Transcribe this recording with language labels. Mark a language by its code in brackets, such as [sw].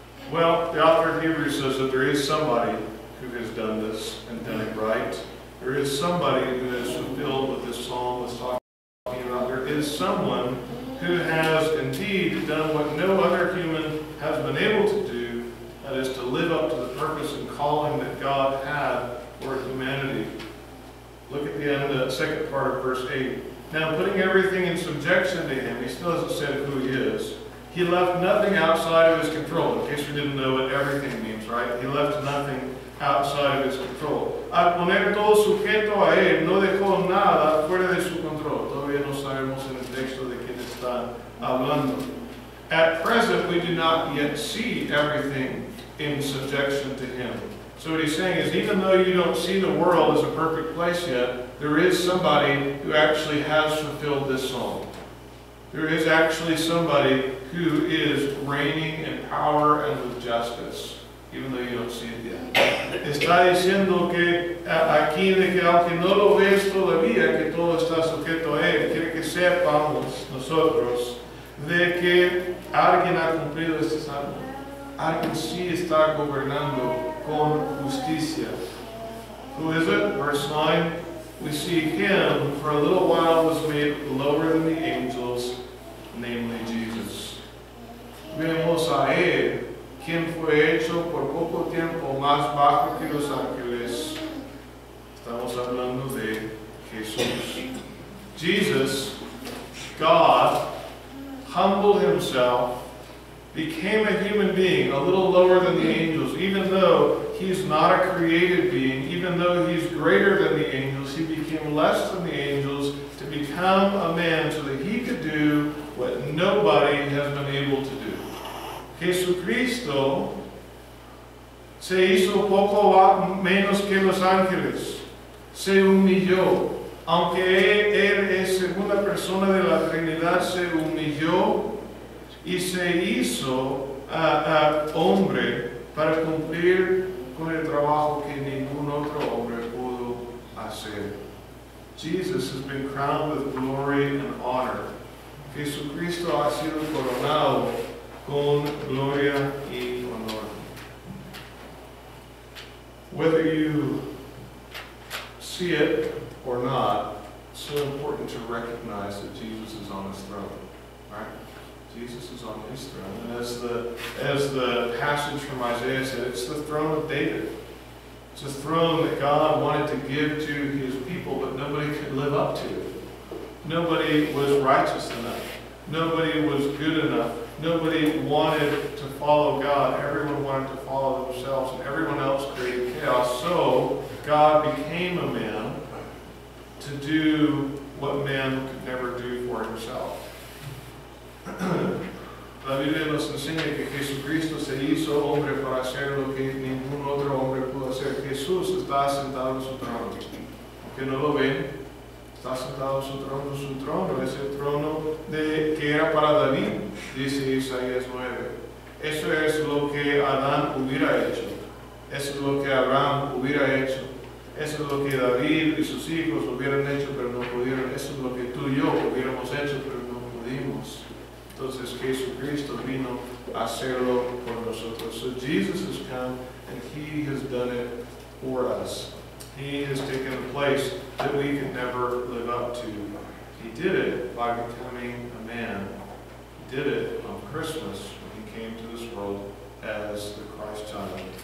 [en] Well, the author of Hebrews says that there is somebody who has done this and done it right. There is somebody who has fulfilled what this psalm was talking about. There is someone who has indeed done what no other human has been able to do, that is to live up to the purpose and calling that God had for humanity. Look at the end, second part of verse 8. Now, putting everything in subjection to him, he still hasn't said who he is. He left nothing outside of his control. In case we didn't know what everything means, right? He left nothing outside of his control. [es] Al poner todo sujeto a él, no dejó nada fuera de su control. Todavía no sabemos en el texto de quién está hablando. [en] At present, we do not yet see everything in subjection to him. So what he's saying is, even though you don't see the world as a perfect place yet, there is somebody who actually has fulfilled this psalm. There is actually somebody who is reigning in power and with justice, even though you don't see it yet. [es] Está diciendo que aquí de que aunque no lo ves todavía, que todo está sujeto a él, quiere que sepamos nosotros de que alguien ha cumplido este salmo. Alguien sí está gobernando con justicia. [en] Who is it? Verse 9. We see him for a little while was made lower than the angels, namely Jesus. [es] Vemos a él, quien fue hecho por poco tiempo más bajo que los ángeles. Estamos hablando de Jesús. [en] Jesus, God, humbled himself, became a human being, a little lower than the angels. Even though he's not a created being, even though he's greater than the angels, he became less than the angels to become a man so that he could do what nobody has been able to do. [es] Jesucristo se hizo poco menos que los ángeles, se humilló. Aunque él es segunda persona de la Trinidad, se humilló y se hizo hombre para cumplir con el trabajo que ningún otro hombre pudo hacer. [en] Jesus has been crowned with glory and honor. [es] Jesucristo ha sido coronado con gloria y honor. [en] Whether you see it or not, it's so important to recognize that Jesus is on his throne. Right? Jesus is on his throne. And as the passage from Isaiah said, it's the throne of David. It's a throne that God wanted to give to his people, but nobody could live up to. Nobody was righteous enough. Nobody was good enough. Nobody wanted to follow God. Everyone wanted to follow themselves, and everyone else created chaos. So God became a man to do what man could never do for himself. [es] La Biblia nos enseña que Jesucristo se hizo hombre para hacer lo que ningún otro hombre pudo hacer. Jesús está sentado en su trono. Aunque no lo ven, está sentado en su trono. Su trono es el trono que era para David, dice Isaías 9. Eso es lo que Adán hubiera hecho. Eso es lo que Abraham hubiera hecho. Eso es lo que David y sus hijos hubieran hecho, pero no pudieron. Eso es lo que tú y yo hubiéramos hecho, pero no pudimos. Entonces Jesucristo vino a hacerlo por nosotros. [en] So Jesus has come and he has done it for us. He has taken a place that we could never live up to. He did it by becoming a man. He did it on Christmas when he came to this world as the Christ child.